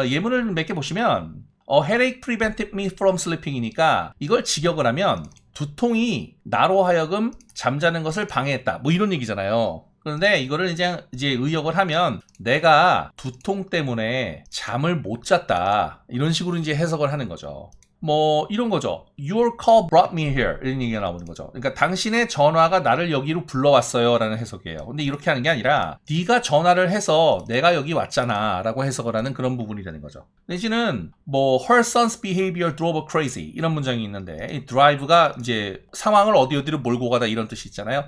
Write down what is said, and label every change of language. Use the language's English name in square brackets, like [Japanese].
[Korean] 예문을 몇 개 보시면 headache prevented me from sleeping 이니까 이걸 직역을 하면 두통이 나로 하여금 잠자는 것을 방해했다, 이런 얘기잖아요. 그런데 이거를 이제 의역을 하면 내가 두통 때문에 잠을 못 잤다. 이런 식으로 이제 해석을 하는 거죠. 뭐 이런 거죠. [English] Your call brought me here 이런 얘기가 나오는 거죠. [Korean] 그러니까 당신의 전화가 나를 여기로 불러왔어요 라는 해석이에요. 근데 이렇게 하는 게 아니라 네가 전화를 해서 내가 여기 왔잖아 라고 해석을 하는 그런 부분이 되는 거죠. 내지는 뭐 her son's behavior drove her crazy 이런 문장이 있는데 이 drive가 이제 상황을 어디로 몰고 가다 이런 뜻이 있잖아요.